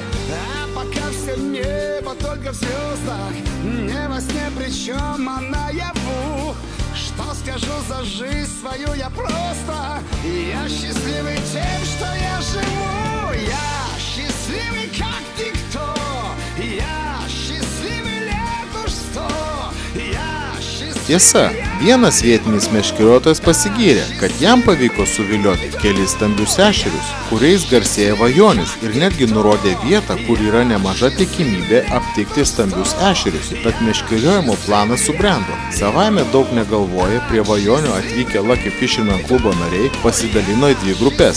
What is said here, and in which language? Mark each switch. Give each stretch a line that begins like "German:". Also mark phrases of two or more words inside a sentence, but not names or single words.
Russian: А пока все небо только в звездах, не во сне, причем а наяву. Что скажу за жизнь свою я просто, я счастливый тем, что я живу. Я счастливый как никто, я счастливый лет уж 100.
Lithuanian: Tiesa, vienas vietinis meškeriotojas pasigyrė, kad jam pavyko suvilioti kelis stambius ešerius, kuriais garsėja Vajonis, ir netgi nurodė vietą, kur yra nemaža tikimybė aptikti stambius ešerius. Tad meškeriojimo planas subrendo. Savaime daug negalvoję, prie Vajonio atvykę Lucky Fisherman klubo nariai pasidalino į dvi grupės.